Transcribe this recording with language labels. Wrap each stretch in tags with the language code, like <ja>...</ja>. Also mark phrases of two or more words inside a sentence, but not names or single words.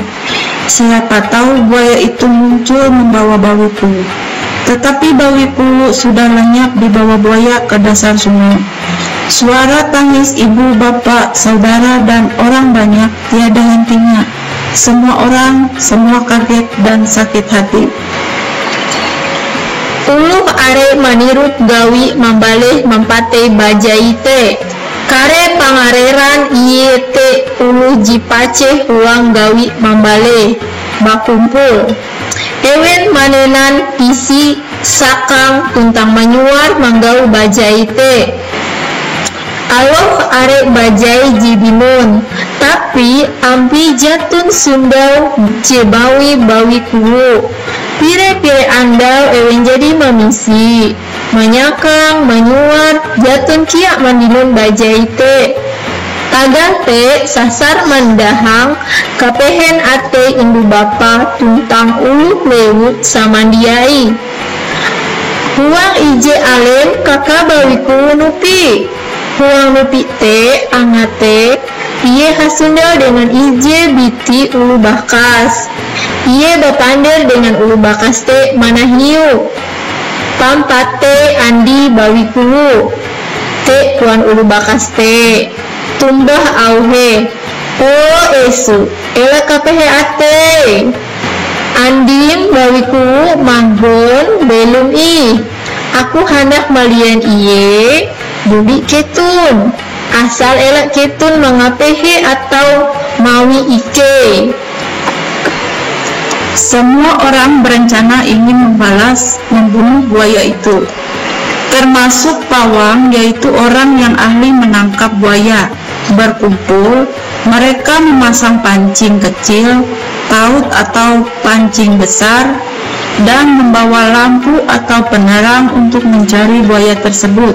<id>Siapa tahu buaya itu muncul membawa bawiku. Tetapi bawiku sudah lenyap di bawah buaya ke dasar sungai. Suara tangis ibu, bapak, saudara, dan orang banyak tiada hentinya. Semua kaget dan sakit hati.</id> <nij>Uluh are manirut gawi membaleh mempate bajai te. Kare pangareran iye te uluh jipace uang gawi membaleh bakumpul. Ewen manenan pisi sakang tuntang menyuar manggau bajai te. Aloh are bajai jibimun. Tapi ampi jatun sundau cebawi bawi kuwu. Pire-pire andau ewen jadi memisi, menyakang, menyuar, jatun kiak mandinun bajai te. Tagang te sasar mendahang, kapehen ate indu bapa tuntang uluh lewut samandiai. Huang ije alen kakak bawiku nupi. Huang nupi te angate, iye hasundau dengan ije biti ulu bakas. Iye bapander dengan ulu bakas te mana hiu. Pampate andi bawiku. Te tuan ulu bakas te. Tumbah auhe. Oh esu. Ela kapehe ate. Andim bawiku manggon belum ih. Aku hendak malian iye. Dubi ketun. Asal elak ketun mengapehe atau mawi ike.</nij> <id>Semua orang berencana ingin membunuh buaya itu, termasuk pawang, yaitu orang yang ahli menangkap buaya. Berkumpul, mereka memasang pancing kecil, taut atau pancing besar, dan membawa lampu atau penerang untuk mencari buaya tersebut.</id>